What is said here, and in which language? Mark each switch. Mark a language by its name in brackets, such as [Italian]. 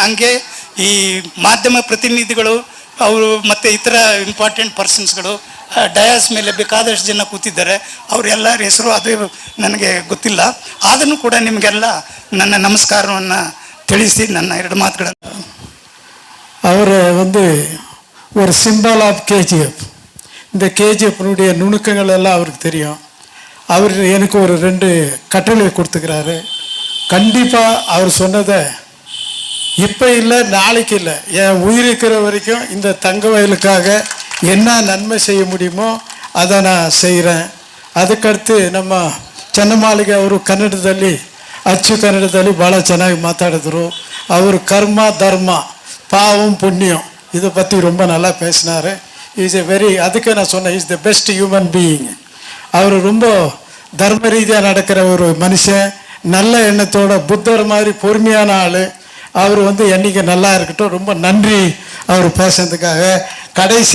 [Kannada] ಹಂಗೆ ಈ ಮಾಧ್ಯಮ ಪ್ರತಿನಿಧಿಗಳು ಅವರು ಮತ್ತು ಇತರ [English] important ಪರ್ಸನ್ಸ್ಗಳು [Kannada] ಡಯಾಸ್ ಮೇಲೆ ಬೇಕಾದಷ್ಟು ಜನ ಕೂತಿದ್ದಾರೆ. ಅವರೆಲ್ಲರ ಹೆಸರು ಅದು ನನಗೆ ಗೊತ್ತಿಲ್ಲ. ಆದರೂ ಕೂಡ ನಿಮಗೆಲ್ಲ ನನ್ನ ನಮಸ್ಕಾರವನ್ನು ತಿಳಿಸಿ ನನ್ನ 2 ಮಾತುಗಳನ್ನು. [Tamil] அவர் ஒரு [English] symbol of [Tamil] KGF. இந்த KGFனுடைய நுணுக்கங்கள் எல்லாம் அவருக்கு தெரியும். அவர் எனக்கு ஒரு 2 கட்டளை கொடுத்துக்கிறாரு. கண்டிப்பாக அவர் சொன்னதை இப்போ இல்லை நாளைக்கு இல்லை, என் உயிர் இருக்கிற வரைக்கும் இந்த தங்க வயலுக்காக என்ன நன்மை செய்ய முடியுமோ அதை நான் செய்கிறேன். [Kannada] ಅದಕ್ಕடுத்து ನಮ್ಮ ಚನ್ನಮಾಲಿಗೆ ಅವರು ಕನ್ನಡದಲ್ಲಿ ಅಚ್ಚು ಕನ್ನಡದಲ್ಲಿ ಭಾಳ ಚೆನ್ನಾಗಿ ಮಾತಾಡಿದ್ರು. ಅವರು ಕರ್ಮ ಧರ್ಮ [Tamil] பாவம் புண்ணியம் இதை பற்றி ரொம்ப நல்லா பேசினார். [English] is a very, [Tamil] அதுக்கு நான் சொன்னேன், [English] Is the best human being. [Tamil] அவர் ரொம்ப தர்ம ரீதியாக நடக்கிற ஒரு மனுஷன், நல்ல எண்ணத்தோட, புத்தர் மாதிரி பொறுமையான ஆள். அவர் என்றைக்கு நல்லா இருக்கட்டும். ரொம்ப நன்றி அவர் பேசுனதுக்காக. கடைசி